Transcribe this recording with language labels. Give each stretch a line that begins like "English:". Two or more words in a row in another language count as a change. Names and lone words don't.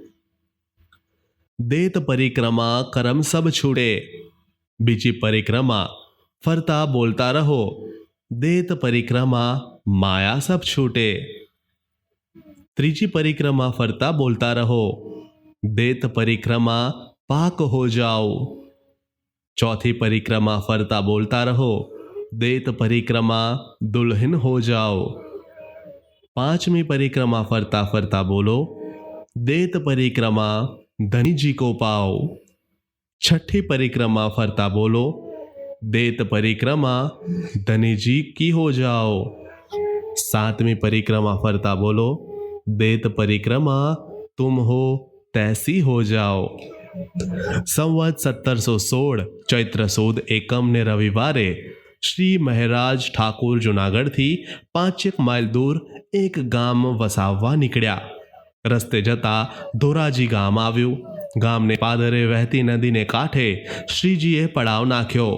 Hindi: देत परिक्रमा करम सब छूडे.
Gujarati: બીજી પરિક્રમા ફરતા બોલતા રહો.
Hindi: देत परिक्रमा माया सब छूटे.
Gujarati: ત્રીજી પરિક્રમા ફરતા બોલતા રહો.
Hindi: देत परिक्रमा पाक हो जाओ। चौथी परिक्रमा फरता बोलता रहो, देत परिक्रमा दुल्हन हो जाओ। पांचवी परिक्रमा फरता फरता बोलो, देत परिक्रमा धनी जी को पाओ। छठी परिक्रमा फरता बोलो, देत परिक्रमा धनी जी की हो जाओ। सातवीं परिक्रमा फरता बोलो, देत परिक्रमा तुम हो तैसी हो जाओ।
Gujarati: સંવત 1716 ચૈત્ર સુદ એકમને રવિવારે શ્રી મહારાજ ઠાકુર જુનાગઢથી 5 માઇલ દૂર એક ગામ વસાવવા નીકળ્યા। રસ્તે જતા ધોરાજી ગામ આવ્યું। ગામને પાદરે વહેતી નદીને કાંઠે શ્રીજીએ પડાવ નાખ્યો।